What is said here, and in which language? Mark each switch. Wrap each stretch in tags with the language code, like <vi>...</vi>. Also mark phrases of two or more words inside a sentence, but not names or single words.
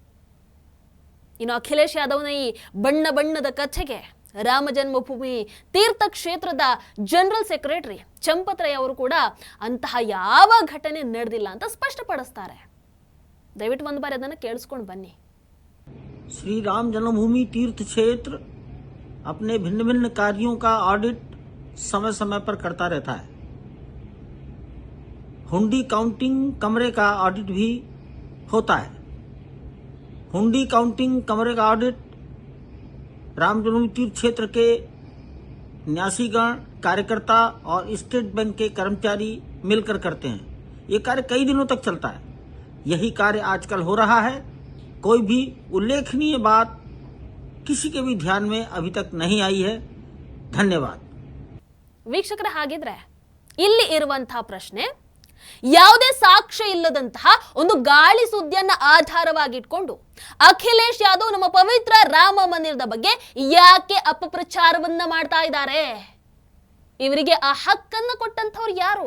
<kn>ಇನ್ನು ಅಖಿಲೇಶ್ ಯಾದವ್ನ ಈ ಬಣ್ಣದ ಕಥೆಗೆ ರಾಮ ಜನ್ಮಭೂಮಿ ತೀರ್ಥಕ್ಷೇತ್ರದ</kn> <en>general secretary</en> <kn>ಚಂಪತ್ ರೈ ಅವರು ಕೂಡ ಅಂತಹ ಯಾವ ಘಟನೆ ನಡೆದಿಲ್ಲ ಅಂತ ಸ್ಪಷ್ಟಪಡಿಸ್ತಾರೆ. ದಯವಿಟ್ಟು ಒಂದು ಬಾರಿ ಅದನ್ನ ಕೇಳಿಸ್ಕೊಂಡು ಬನ್ನಿ.</kn> <hi>श्री राम जन्मभूमि तीर्थ क्षेत्र अपने भिन्न भिन्न कार्यों का ऑडिट समय समय पर करता रहता है. हुंडी काउंटिंग कमरे का ऑडिट भी होता है. हुंडी काउंटिंग कमरे का ऑडिट राम जन्मभूमि तीर्थ क्षेत्र के न्यासीगण कार्यकर्ता और स्टेट बैंक के कर्मचारी मिलकर करते हैं। ये कार्य कई दिनों तक चलता है। यही कार्य आजकल हो रहा है। कोई भी उल्लेखनीय बात किसी के भी ध्यान में अभी तक नहीं आई है। धन्यवाद।</hi> <kn>ವೀಕ್ಷಕರ, ಹಾಗಿದ್ರೆ ಇಲ್ಲಿ ಇರುವಂತಹ ಪ್ರಶ್ನೆ, ಯಾವುದೇ ಸಾಕ್ಷ್ಯ ಇಲ್ಲದಂತಹ ಒಂದು ಗಾಳಿ ಸುದ್ದಿಯನ್ನ ಆಧಾರವಾಗಿಟ್ಕೊಂಡು ಅಖಿಲೇಶ್ ಯಾದವ್ ನಮ್ಮ ಪವಿತ್ರ ರಾಮ ಮಂದಿರದ ಬಗ್ಗೆ ಯಾಕೆ ಅಪಪ್ರಚಾರವನ್ನ ಮಾಡ್ತಾ ಇದ್ದಾರೆ? ಇವರಿಗೆ ಆ ಹಕ್ಕನ್ನ ಕೊಟ್ಟಂತವ್ರು ಯಾರು?</kn>